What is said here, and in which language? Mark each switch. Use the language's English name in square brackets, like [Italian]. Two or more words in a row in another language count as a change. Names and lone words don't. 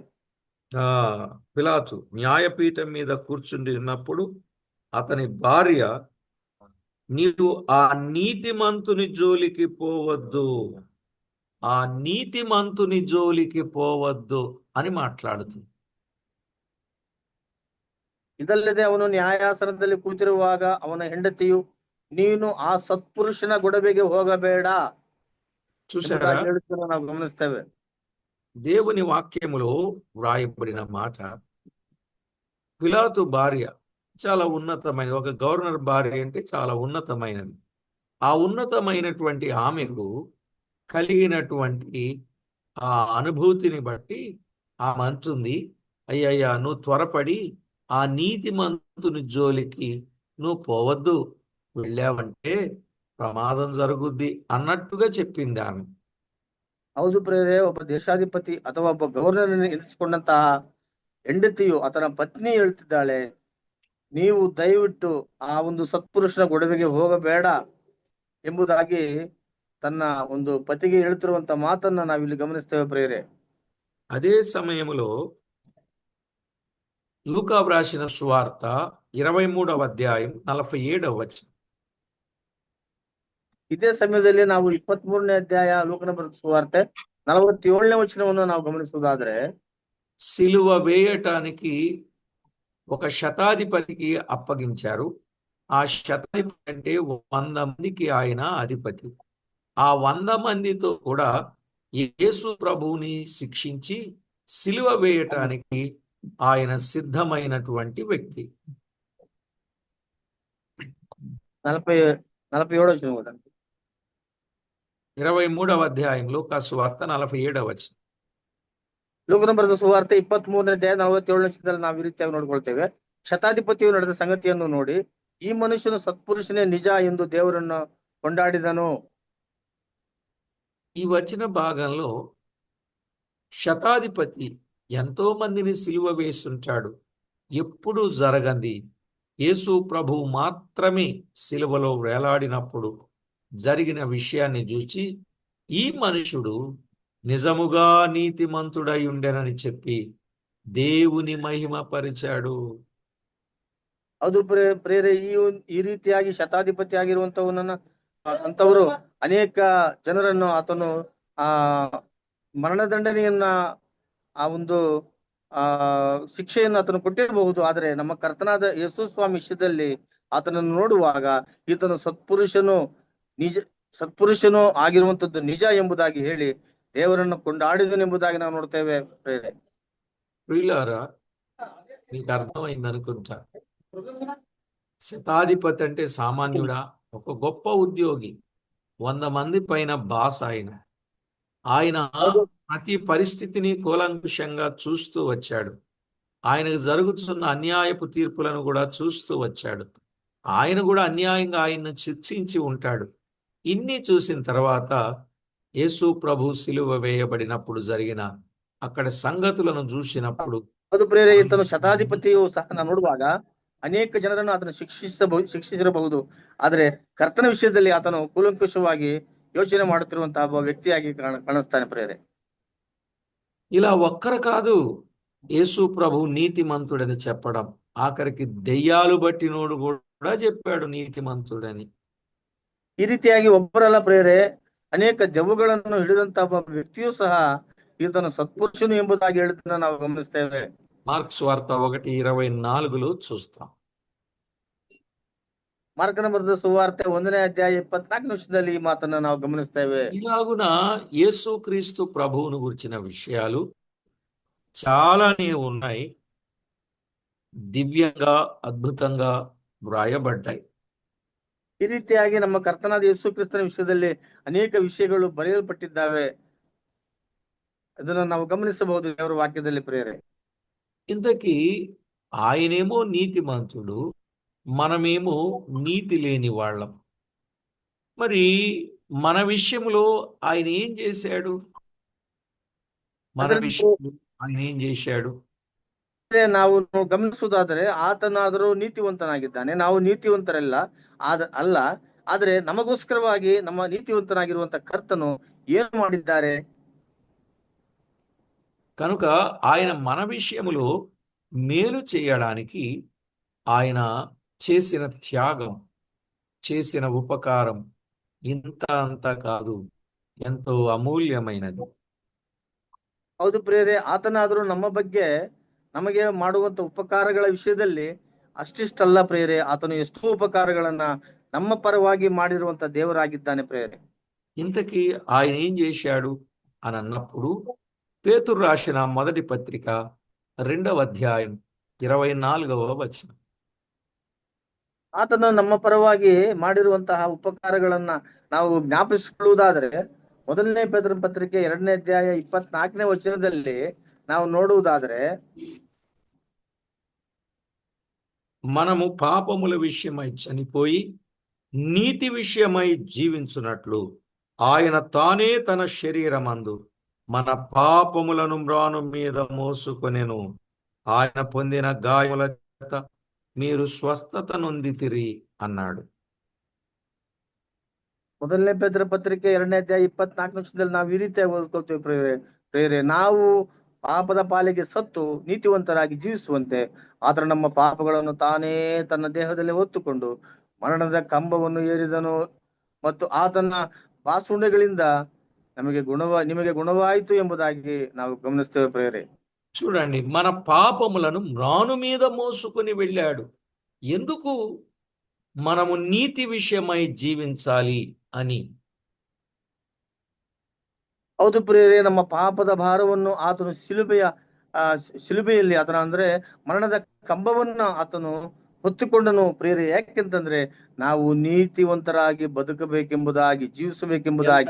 [Telugu] పిలాతు న్యాయపీఠం మీద కూర్చుండి ఉన్నప్పుడు అతని భార్య, నీవు ఆ నీతిమంతుని జోలికి పోవద్దు, ఆ నీతిమంతుని జోలికి పోవద్దు అని మాట్లాడుతుంది. [Kannada] ಇದಲ್ಲದೆ ಅವನು ನ್ಯಾಯಾಸನದಲ್ಲಿ ಕೂತಿರುವಾಗ ಅವನ ಹೆಂಡತಿಯು, ನೀನು ಆ ಸತ್ಪುರುಷನ ಗೊಡವೆಗೆ ಹೋಗಬೇಡ [Telugu] చూసారా, [Kannada] ಹೇಳುವುದನ್ನು ನಾವು ಗಮನಿಸ್ತೇವೆ. [Telugu] దేవుని వాక్యములో వ్రాయబడిన మాట, పిలాతు భార్య చాలా ఉన్నతమైన, ఒక గవర్నర్ భార్య అంటే చాలా ఉన్నతమైనది. ఆ ఉన్నతమైనటువంటి ఆమెకు కలిగినటువంటి ఆ అనుభూతిని బట్టి ఆమె అంటుంది, అయ్యయ్యా నువ్వు త్వరపడి ఆ నీతిమంతుని జోలికి నువ్వు పోవద్దు, వెళ్ళావంటే ప్రమాదం జరుగుద్ది అన్నట్టుగా చెప్పింది ఆమె. [Kannada] ಹೌದು ಪ್ರಿಯರೇ, ಒಬ್ಬ ದೇಶಾಧಿಪತಿ ಅಥವಾ ಒಬ್ಬ ಗವರ್ನರ್ ಎನಿಸಿಕೊಂಡಂತಹ ಹೆಂಡತಿಯು ಆತನ ಪತ್ನಿ ಹೇಳ್ತಿದ್ದಾಳೆ, ನೀವು ದಯವಿಟ್ಟು ಆ ಒಂದು ಸತ್ಪುರುಷನ ಗೊಡವೆಗೆ ಹೋಗಬೇಡ ಎಂಬುದಾಗಿ ತನ್ನ ಒಂದು ಪತಿಗೆ ಹೇಳ್ತಿರುವಂತ ಮಾತನ್ನ ನಾವಿಲ್ಲಿ ಗಮನಿಸ್ತೇವೆ ಪ್ರಿಯರೇ. [Telugu] అదే సమయంలో లూకా వ్రాసిన సువార్త 23వ అధ్యాయం 47వ వచనం, [Kannada] ಇದೇ ಸಮಯದಲ್ಲಿ ನಾವು 23ನೇ ಅಧ್ಯಾಯ ಲೂಕನ ಬರೆದ ಸುವಾರ್ತೆ 47ನೇ ವಚನವನ್ನು ನಾವು ಗಮನಿಸುವುದಾದ್ರೆ, [Telugu] సిలువ వేయటానికి ఒక శతాధిపతికి అప్పగించారు. ఆ శతాధిపతి అంటే 100 మందికి ఆయన అధిపతి. ఆ 100 మందితో కూడా యేసు ప్రభువుని శిక్షించి సిలువ వేయటానికి ఆయన సిద్ధమైనటువంటి వ్యక్తి. 47 వచనం కూడా 23వ అధ్యాయంలో సువార్త 47వ వచనం. [Kannada] ಲೂಕನ ಬರೆದ ಸುವಾರ್ತೆ 23ನೇ ಅಧ್ಯಾಯ 47ನೇ ವಚನದಲ್ಲಿ ನಾವು ಈ ರೀತಿಯಾಗಿ ನೋಡ್ಕೊಳ್ತೇವೆ, ಶತಾಧಿಪತಿಯು ನಡೆದ ಸಂಗತಿಯನ್ನು ನೋಡಿ ಈ ಮನುಷ್ಯನು ಸತ್ಪುರುಷನೇ ನಿಜ ಎಂದು ದೇವರನ್ನು ಕೊಂಡಾಡಿದನು. [Telugu] ఈ వచన భాగంలో శతాధిపతి ఎంతో మందిని సిలువ వేస్తుంటాడు, ఎప్పుడు జరగంది. యేసు ప్రభువు మాత్రమే సిలువలో వేలాడినప్పుడు జరిగిన విషయాన్ని చూచి ఈ మనుషుడు నిజముగా నీతిమంతుడై ఉండెనని చెప్పి దేవుని మహిమ పరిచాడు. [Kannada] ಅದು ಪ್ರೇರೆ ಈ ರೀತಿಯಾಗಿ ಶತಾಧಿಪತಿ ಆಗಿರುವಂತವನನ್ನ ಅಂತವರು ಅನೇಕ ಜನರನ್ನು ಆತನು ಆ ಮರಣದಂಡನೆಯನ್ನ ಆ ಒಂದು ಆ ಶಿಕ್ಷೆಯನ್ನು ಆತನು ಕೊಟ್ಟಿರಬಹುದು. ಆದರೆ ನಮ್ಮ ಕರ್ತನಾದ ಯೇಸು ಸ್ವಾಮಿ ವಿಷಯದಲ್ಲಿ ಆತನನ್ನು ನೋಡುವಾಗ ಈತನು ಸತ್ಪುರುಷನು ಆಗಿರುವಂತದ್ದು ನಿಜ ಎಂಬುದಾಗಿ ಹೇಳಿ ದೇವರನ್ನು ಕೊಂಡಾಡಿದನೆಂಬುದಾಗಿ ನಾವು ನೋಡ್ತೇವೆ ಪ್ರೇರೆ. [Telugu] ప్రియులారా, మీకు అర్థమైంది అనుకుంటా. శతాధిపతి అంటే సామాన్యుడా? ఒక గొప్ప ఉద్యోగి, 100 మంది పైన బాస్ ఆయన. ఆయన ప్రతి పరిస్థితిని కూలంకుషంగా చూస్తూ వచ్చాడు. ఆయనకు జరుగుతున్న అన్యాయపు తీర్పులను కూడా చూస్తూ వచ్చాడు. ఆయన కూడా అన్యాయంగా ఆయన్ను శిక్షించి ఉంటాడు. ఇన్ని చూసిన తర్వాత యేసు ప్రభు సిలువ వేయబడినప్పుడు జరిగిన అక్కడ సంగతులను చూసినప్పుడు [Kannada] ಅದು ಪ್ರೇರೆ ಈತನು ಶತಾಧಿಪತಿಯು ಸಹ ನಾವು ನೋಡುವಾಗ ಅನೇಕ ಜನರನ್ನು ಆತನು ಶಿಕ್ಷಿಸಿರಬಹುದು. ಆದರೆ ಕರ್ತನ ವಿಷಯದಲ್ಲಿ ಆತನು ಕೂಲಂಕುಷವಾಗಿ ಯೋಚನೆ ಮಾಡುತ್ತಿರುವಂತಹ ಒಬ್ಬ ವ್ಯಕ್ತಿಯಾಗಿ ಕಾಣಿಸ್ತಾನೆ ಪ್ರೇರೆ. [Telugu] ఇలా ఒక్కరు కాదు యేసు ప్రభు నీతిమంతుడని చెప్పడం, ఆఖరికి దెయ్యాలు బట్టినోడు కూడా చెప్పాడు నీతిమంతుడని. [Kannada] ಈ ರೀತಿಯಾಗಿ ಒಬ್ಬರಲ್ಲ ಪ್ರೇರೆ, ಅನೇಕ ದೆವ್ವಗಳನ್ನು ಹಿಡಿದಂತಹ ಒಬ್ಬ ವ್ಯಕ್ತಿಯೂ ಸಹ ಈತನು ಸತ್ಪುರುಷನು ಎಂಬುದಾಗಿ ಹೇಳುವುದನ್ನ ನಾವು ಗಮನಿಸ್ತೇವೆ. [Telugu] మార్క్స్ వార్త 1:24 చూస్తాం. [Kannada] ಮಾರ್ಕನ ಬರೆದ ಸುವಾರ್ತೆ 1ನೇ ಅಧ್ಯಾಯ 24ನೇ ವಚನದಲ್ಲಿ ಈ ಮಾತನ್ನ ನಾವು ಗಮನಿಸ್ತೇವೆ. [Telugu] ఇలాగున యేసుక్రీస్తు ప్రభువును గురించిన విషయాలు చాలానే ఉన్నాయి, దివ్యంగా అద్భుతంగా వ్రాయబడ్డాయి. [Kannada] ಈ ರೀತಿಯಾಗಿ ನಮ್ಮ ಕರ್ತನಾದ ಯೇಸು ಕ್ರಿಸ್ತನ ವಿಷಯದಲ್ಲಿ ಅನೇಕ ವಿಷಯಗಳು ಬರೆಯಲ್ಪಟ್ಟಿದ್ದಾವೆ. ಅದನ್ನು ನಾವು ಗಮನಿಸಬಹುದು ದೇವರ ವಾಕ್ಯದಲ್ಲಿ ಪ್ರೇರೆ. [Telugu] ఇంతకీ ఆయనేమో నీతిమంతుడు, మనమేమో నీతి లేని వాళ్ళం. మరి మన విషయంలో ఆయన ఏం చేశాడు? మన విషయంలో ఆయన ఏం చేశాడు? [Kannada] ನಾವು ಗಮನಿಸುವುದಾದರೆ ಆತನಾದರೂ ನೀತಿವಂತನಾಗಿದ್ದಾನೆ, ನಾವು ನೀತಿವಂತರಲ್ಲ ಅಲ್ಲ. ಆದರೆ ನಮಗೋಸ್ಕರವಾಗಿ ನಮ್ಮ ನೀತಿವಂತನಾಗಿರುವಂತ ಕರ್ತನು ಏನು ಮಾಡಿದ್ದಾರೆ? [Telugu] కనుక ఆయన మన విషయములో మేలు చేయడానికి ఆయన చేసిన త్యాగం, చేసిన ఉపకారం ఇంత అంత కాదు, ఎంతో అమూల్యమైనది. [Kannada] ಹೌದು ಪ್ರೇರೆ, ಆತನಾದರೂ ನಮ್ಮ ಬಗ್ಗೆ ನಮಗೆ ಮಾಡುವಂತ ಉಪಕಾರಗಳ ವಿಷಯದಲ್ಲಿ ಅಷ್ಟಿಷ್ಟಲ್ಲ ಪ್ರೇರೆ, ಆತನು ಎಷ್ಟೋ ಉಪಕಾರಗಳನ್ನ ನಮ್ಮ ಪರವಾಗಿ ಮಾಡಿರುವಂತ ದೇವರಾಗಿದ್ದಾನೆ ಪ್ರೇರೆ. [Telugu] ఇంతకీ ఆయన ఏం చేశాడు అని అన్నప్పుడు పేతురు రాసిన మొదటి పత్రిక 2వ అధ్యాయం 24వ వచనం. [Kannada] ಆತನು ನಮ್ಮ ಪರವಾಗಿ ಮಾಡಿರುವಂತಹ ಉಪಕಾರಗಳನ್ನ ನಾವು ಜ್ಞಾಪಿಸಿಕೊಳ್ಳುವುದಾದರೆ 1ನೇ ಪೇತ್ರನ ಪತ್ರಿಕೆ 2ನೇ ಅಧ್ಯಾಯ 24ನೇ ವಚನದಲ್ಲಿ ನಾವು ನೋಡುವುದಾದರೆ, [Telugu] మనము పాపముల విషయమై చనిపోయి నీతి విషయమై జీవించున్నట్లు ఆయన తానే తన శరీరమందు మన పాపములను మ్రాను మీద మోసుకొనెను. ఆయన పొందిన గాయముల చేత మీరు స్వస్థత నొందితిరి అన్నాడు. [Kannada] 1ನೇ ಪೇತ್ರ ಪತ್ರಿಕೆ 2ನೇ ಅಧ್ಯಾಯ 24ನೇ ವಚನದಲ್ಲಿ ನಾವು ಈ ರೀತಿಯಾಗಿ ಓದ್ಕೊಳ್ತೇವೆ ಪ್ರೇರೆ, ನಾವು ಪಾಪದ ಪಾಲಿಗೆ ಸತ್ತು ನೀತಿವಂತರಾಗಿ ಜೀವಿಸುವಂತೆ ಆತನು ನಮ್ಮ ಪಾಪಗಳನ್ನು ತಾನೇ ತನ್ನ ದೇಹದಲ್ಲಿ ಹೊತ್ತುಕೊಂಡು ಮರಣದ ಕಂಬವನ್ನು ಏರಿದನು ಮತ್ತು ಆತನ ಬಾಸುಂಡೆಗಳಿಂದ ನಿಮಗೆ ಗುಣವಾಯಿತು ಎಂಬುದಾಗಿ ನಾವು ಗಮನಿಸ್ತೇವೆ ಪ್ರೇರೆ. [Telugu] చూడండి, మన పాపములను మ్రాను మీద మోసుకొని వెళ్ళాడు. ఎందుకు? మనము నీతి విషయమై జీవించాలి అని. [Kannada] ಹೌದು ಪ್ರೇರೆ, ನಮ್ಮ ಪಾಪದ ಭಾರವನ್ನು ಆತನು ಶಿಲುಬೆಯಲ್ಲಿ ಆತನ ಅಂದ್ರೆ ಮರಣದ ಕಂಬವನ್ನ ಆತನು ಹೊತ್ತುಕೊಂಡನು ಪ್ರೇರೆ. ಯಾಕೆಂತಂದ್ರೆ ನಾವು ನೀತಿವಂತರಾಗಿ ಬದುಕಬೇಕೆಂಬುದಾಗಿ, ಜೀವಿಸಬೇಕೆಂಬುದಾಗಿ.